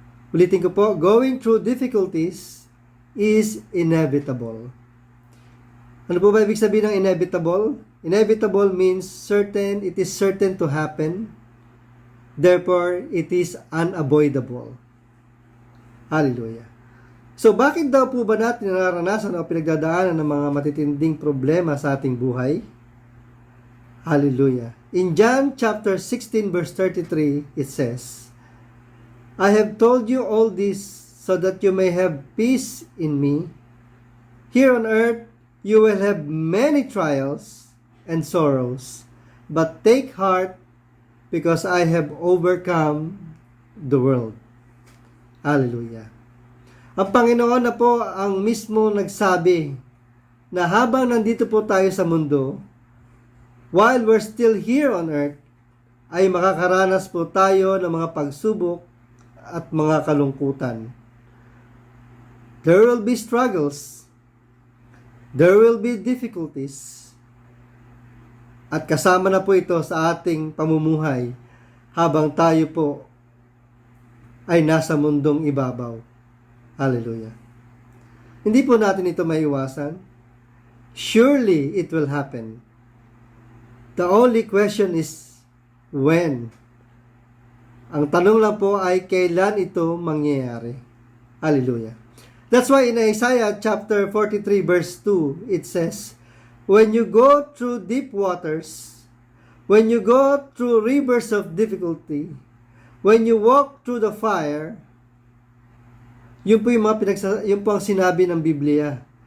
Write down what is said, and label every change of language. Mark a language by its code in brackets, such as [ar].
[tl] Ulitin ko po, [en] going through difficulties is inevitable. [tl] Ano po ba ibig sabihin ng [en] inevitable? Inevitable means certain, it is certain to happen. Therefore, it is unavoidable. Hallelujah. [tl] So, bakit daw po ba natin nararanasan o pinagdadaanan ng mga matitinding problema sa ating buhay? [en] Hallelujah. In John chapter 16 verse 33, it says, I have told you all this so that you may have peace in me. Here on earth, you will have many trials and sorrows, but take heart because I have overcome the world. Hallelujah. [tl] Ang Panginoon na po ang mismo nagsabi na habang nandito po tayo sa mundo, [en] while we're still here on earth, [tl] ay makakaranas po tayo ng mga pagsubok at mga kalungkutan. [en] There will be struggles. There will be difficulties. [tl] At kasama na po ito sa ating pamumuhay habang tayo po ay nasa mundong ibabaw. Hallelujah. Hindi po natin ito maiwasan. [en] Surely it will happen. The only question is when. [tl] Ang tanong lang po ay kailan ito mangyayari. [en] Hallelujah. That's why in Isaiah chapter 43 verse 2, it says, when you go through deep waters, when you go through rivers of difficulty, when you walk through the fire, [tl] yun po yun po ang sinabi ng Biblia.